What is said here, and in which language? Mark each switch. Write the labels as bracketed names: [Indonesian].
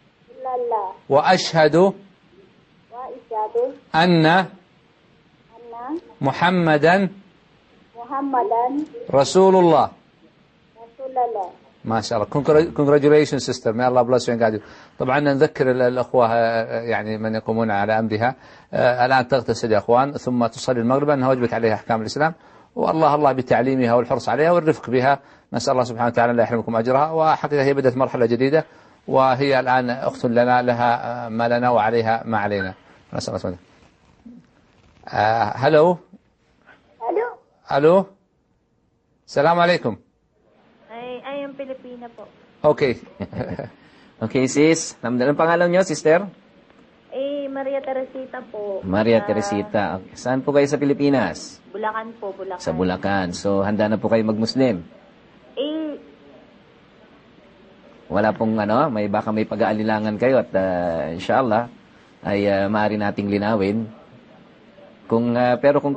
[Arabic] إلا الله وأشهد وأشهد أن أن محمدا محمدا رسول الله رسول الله. ما شاء الله. [English] Congratulations sister. May Allah bless you and guide you. [Arabic] طبعا نذكر الأخوة يعني من يقومون على أمرها الآن تغتسل يا أخوان ثم تصلي المغرب أنها وجبت عليها أحكام الإسلام والله الله بتعليمها والحرص عليها والرفق بها. نسأل الله سبحانه وتعالى لا يحرمكم أجرها. وحقيقة هي بدأت مرحلة جديدة وهي الآن أخت لنا لها ما لنا وعليها ما علينا. نسأل الله سبحانه وتعالى. هلو [English] hello [Arabic] هلو السلام عليكم. أي أم فلبينة [English] okay [Filipino] أوكي سيس نعم دلن pangalan nyo sister. Eh, Maria Teresita po. Maria Teresita. Okay. Saan po kayo sa Pilipinas? Bulacan po, Bulacan. Sa Bulacan. So, handa na po kayo mag-Muslim? Eh. Wala pong ano, may baka may pag-aalinlangan kayo at inshallah, ay maaari nating linawin. Kung pero kung